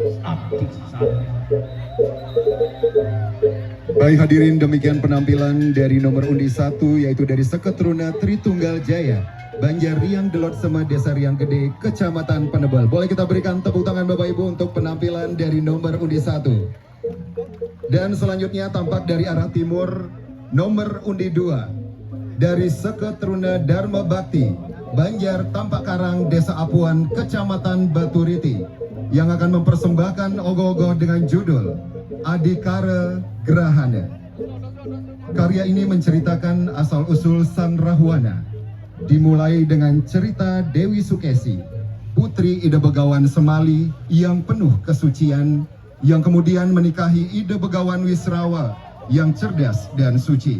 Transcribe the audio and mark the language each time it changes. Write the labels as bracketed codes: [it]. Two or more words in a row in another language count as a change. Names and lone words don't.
[id] Baik hadirin, demikian penampilan dari nomor undi 1 yaitu dari Seketruna Tritunggal Jaya Banjar Riang Delot Sema Desa Riang Gede Kecamatan Penebel. Boleh kita berikan tepuk tangan Bapak Ibu untuk penampilan dari nomor undi 1. Dan selanjutnya tampak dari arah timur nomor undi 2 dari Seketruna Dharma Bakti Banjar Tampak Karang Desa Apuan Kecamatan Baturiti yang akan mempersembahkan ogoh-ogoh dengan judul Adikara Grahana. Karya ini menceritakan asal-usul Sang Rahwana, dimulai dengan cerita Dewi Sukesi, putri Ida Begawan Semali yang penuh kesucian, yang kemudian menikahi Ida Begawan Wisrawa yang cerdas dan suci.